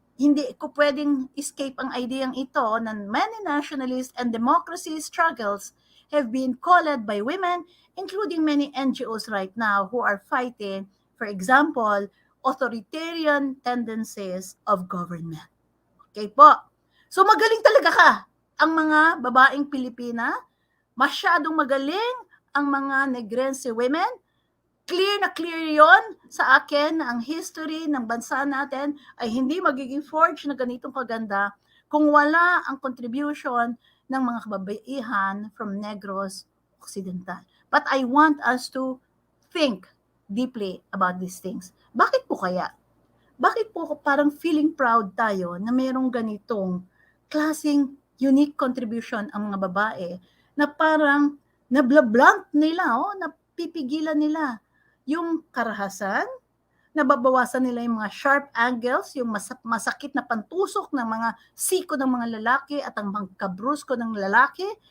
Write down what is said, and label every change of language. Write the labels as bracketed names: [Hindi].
[Filipino] hindi ko pwedeng escape ang ideyang ito na [English] many nationalist and democracy struggles have been called by women, including many NGOs right now who are fighting, for example, authoritarian tendencies of government. [Filipino] Okay po. So magaling talaga ka. Ang mga babaeng Pilipina, masyadong magaling ang mga Negrense women. Clear na clear yon sa akin na ang history ng bansa natin ay hindi magiging forged na ganitong kaganda kung wala ang contribution ng mga kababaihan from Negros Occidental. [English] But I want us to think deeply about these things. [Filipino] Bakit po kaya? Bakit po parang feeling proud tayo na mayroong ganitong klaseng unique contribution ang mga babae na parang nablablank nila, napipigilan nila yung karahasan, nababawasan nila yung mga sharp angles, yung masakit na pantusok ng mga siko ng mga lalaki at ang pagkabrusko ng lalaki.